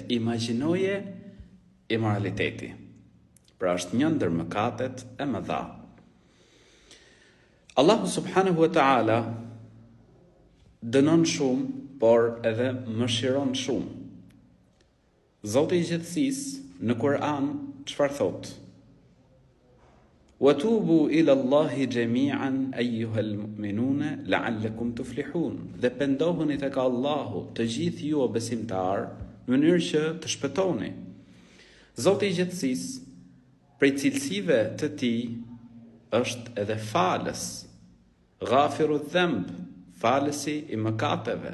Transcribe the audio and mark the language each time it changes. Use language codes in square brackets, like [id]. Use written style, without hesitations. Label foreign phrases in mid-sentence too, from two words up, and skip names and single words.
[sq] Imagjinoje imoraliteti. Pra, është një ndër mëkatet e mëdha. Allahu [ar] سبحانه وتعالى [sq] dënon shumë, por edhe mëshiron shumë. Zoti i gjithësisë në Kur'an çfarë thot? [ar] وَتُوبُوا إِلَى اللَّهِ جَمِيعًا أَيُّهَا الْمُؤْمِنُونَ لَعَلَّكُمْ تُفْلِحُونَ. [sq] Dhe pendohuni tek Allahu, të gjithë ju o besimtar, në mënyrë që të shpëtoni. Zoti i gjithësisë, prej cilësive të tij është edhe falës. [ar] غافر الذنب, [sq] falësi i mëkateve.